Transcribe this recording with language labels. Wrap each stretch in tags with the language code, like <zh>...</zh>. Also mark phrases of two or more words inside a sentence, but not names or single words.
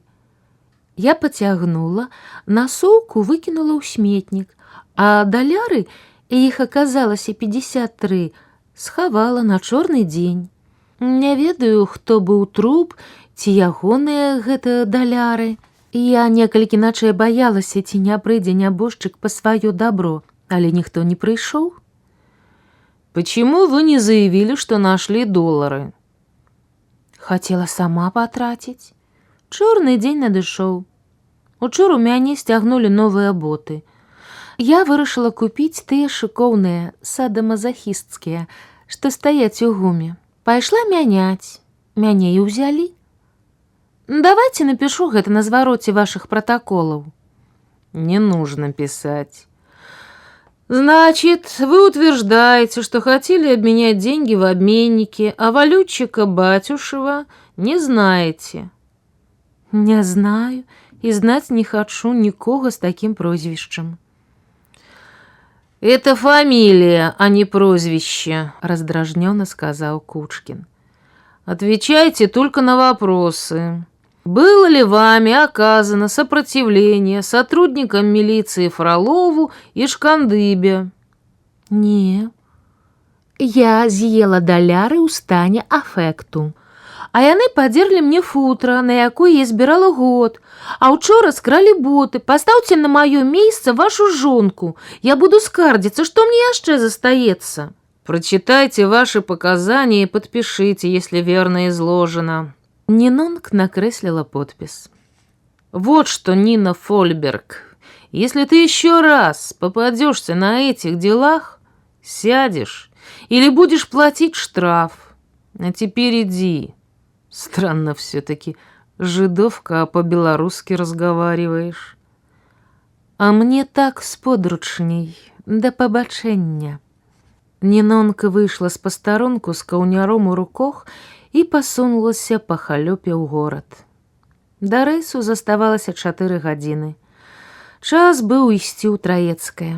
<be>Я пацягнула, насоўку выкінула ў сметнік, а даляры, іх аказалася 53, схавала на чорны дзень. Не ведаю, хто быў труп, ці ягоныя гэта даляры. Я некалькі начай баялася, ці не прыйдзе нябожчык па сваё дабро, але ніхто не прыйшоў.</be> <ru>Почему вы не заявили, что нашли доллары? Хотела сама потратить.</ru> <be>Чорный день надышоў. Учора у мяне сцягнулі новыя боты. Я вырашыла купіць тыя шыкоўныя, садамазахісцкія, што стаяць у гуме. Пайшла мяняць. Мяне і ўзялі.</be> <ru>Давайте напишу</ru> <be>гэта на звароце</be> <ru>ваших протоколов. Не нужно писать. Значит, вы утверждаете, что хотели обменять деньги в обменнике, а валютчика Батюшева не знаете. Не знаю и знать не хочу никого с таким прозвищем. Это фамилия, а не прозвище, раздражненно сказал Кучкин. Отвечайте только на вопросы. Было ли вами оказано сопротивление сотрудникам милиции Фролову и Шкандыбе?</ru> <be>Не. Я з'ела даляры ў стане афекту. А яны падзерлі мне футра, на якой я збірала год. А учора скралі боты. Пастаўце на маё месца вашу жонку. Я буду скардзіцца, што мне яшчэ застаецца.</be> <ru>Прочитайте ваши показания и подпишите, если верно изложено. Нинонг накреслила подпись. Вот что, Нина Фольберг, если ты еще раз попадешься на этих делах, сядешь или будешь платить штраф. А теперь иди. Странно все-таки, жидовка, а по-белорусски разговариваешь. А мне так сподручней,</ru> <be>да побачення. Нінонка выйшла з пастаронку з каўняром у руках і пасунулася па халёпе ў горад. Да рэйсу заставалася 4 гадзіны. Час быў ісці ў Траецкае.</be>